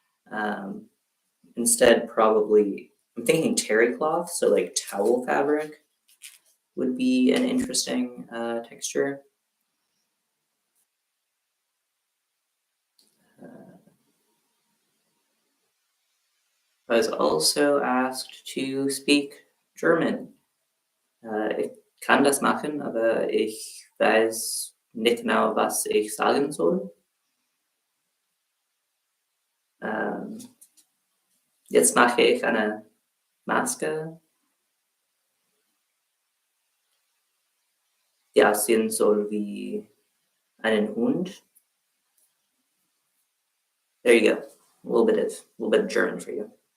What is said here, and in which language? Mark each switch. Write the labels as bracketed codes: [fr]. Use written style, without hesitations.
[en] Um, Instead, probably, I'm thinking terry cloth, so like towel fabric would be an interesting texture. Uh, I was also asked to speak German. [de] Ich kann das machen, aber ich weiß nicht genau, was ich sagen soll. Ähm, Jetzt mache ich eine Maske, die aussehen soll wie einen Hund. [en] There you go. A little bit of German for you.